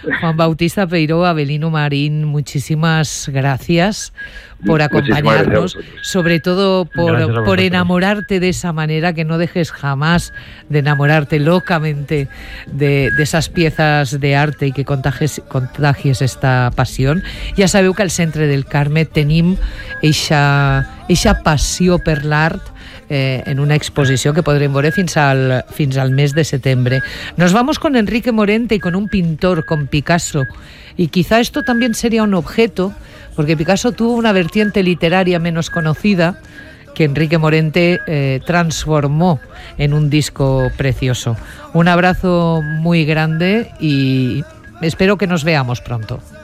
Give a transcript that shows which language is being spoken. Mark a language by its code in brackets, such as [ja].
[es] Juan Bautista Peiró, Avelino Marín, muchísimas gracias por acompañarnos, sobre todo por enamorarte de esa manera, que no dejes jamás de enamorarte locamente de esas piezas de arte y que contagies esta pasión. [ca] Ja sabeu que al Centre del Carme tenim eixa passió per l'art, en una exposició que podrem veure fins al mes de setembre. [es] Nos vamos con Enrique Morente y con un pintor, con Picasso. Y quizá esto también sería un objeto, porque Picasso tuvo una vertiente literaria menos conocida que Enrique Morente transformó en un disco precioso. Un abrazo muy grande y espero que nos veamos pronto.